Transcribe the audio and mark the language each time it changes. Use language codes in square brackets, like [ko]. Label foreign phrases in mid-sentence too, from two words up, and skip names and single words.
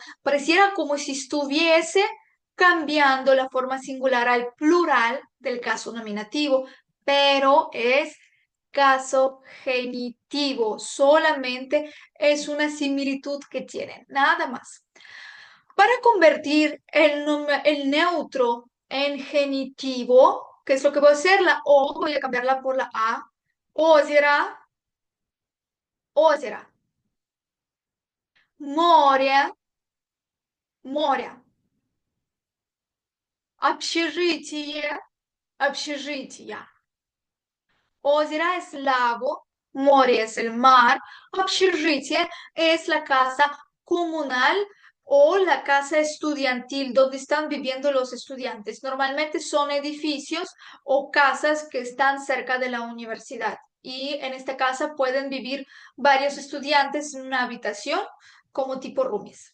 [es] Pareciera como si estuviese cambiando la forma singular al plural del caso nominativo, pero es caso genitivo. Solamente es una similitud que tienen, nada más. Para convertir el neutro En genitivo, ¿qué es lo que voy a hacer? La O voy a cambiarla por la A. [ru] Озеро, озеро. Море, море. Общежитие, общежития. [es] Озеро es lago, море es el mar, общежитие es la casa comunal o la casa estudiantil donde están viviendo los estudiantes. Normalmente son edificios o casas que están cerca de la universidad y en esta casa pueden vivir varios estudiantes en una habitación como tipo roomies.